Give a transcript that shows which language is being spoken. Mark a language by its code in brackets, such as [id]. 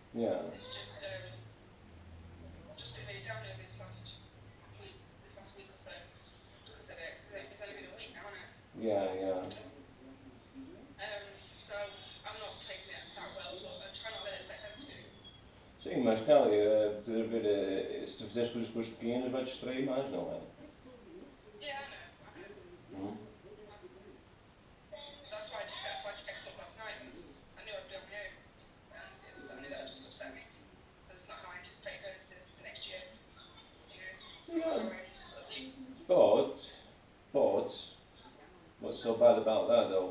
[en] Yeah. It's just been really down here this last week or so because of it. Because it's only been a week now, hasn't it? Yeah. So I'm not taking it that well, but I'm trying not to let it affect them too. [pt] Sim, mas Kelly, se tu fizeres coisas com os pequenos, vai distrair mais, não é? [en] Yeah, I know. That's why I checked up last night, because I knew I'd be on my own, and I knew that would just upset me, because it's not how I anticipated going into the next year, you know. But, what's so bad about that though?